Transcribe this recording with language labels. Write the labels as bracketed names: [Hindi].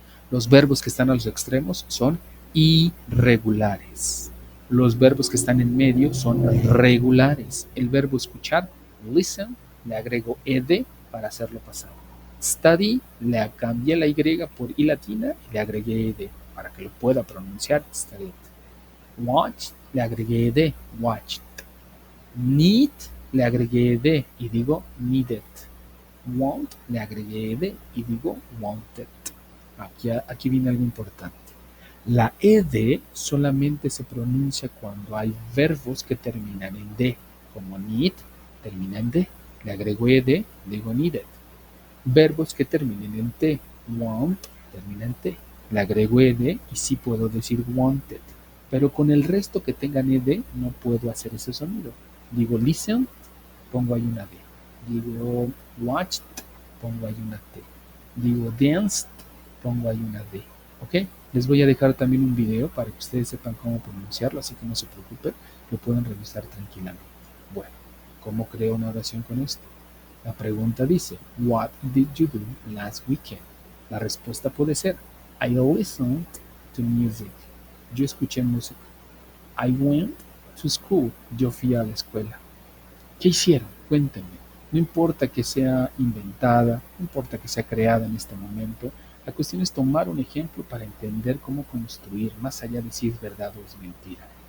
[Spanish] Los verbos que están a los extremos son irregulares. Los verbos que están en medio son regulares. El verbo escuchar, listen, le agrego ed para hacerlo pasado. Study, le cambié la Y por I latina y le agregué ed para que lo pueda pronunciar. [English] Studied. [Spanish] Watch, le agregué ed, watched. Need, le agregué ed y digo needed. Want, le agregué ed y digo wanted. Aquí viene algo importante. La ed solamente se pronuncia cuando hay verbos que terminan en d, como need, termina en d, le agrego ed, digo needed. Verbos que terminen en t, want, termina en t, le agrego ed y sí puedo decir wanted. Pero con el resto que tengan ed no puedo hacer ese sonido. Digo listen, pongo ahí una d. Digo watched, pongo ahí una t. Digo danced, pongo ahí una D. ¿Ok? Les voy a dejar también un video para que ustedes sepan cómo pronunciarlo, así que no se preocupen, lo pueden revisar tranquilamente. Bueno, ¿cómo creo una oración con esto? La pregunta dice, [English] What did you do last weekend? [Spanish] La respuesta puede ser, [English] I listened to music. [Spanish] Yo escuché música. [English] I went to school. [Spanish] Yo fui a la escuela. ¿Qué hicieron? Cuéntenme. No importa que sea inventada, no importa que sea creada en este momento, la cuestión es tomar un ejemplo para entender cómo construir, más allá de si es verdad o es mentira.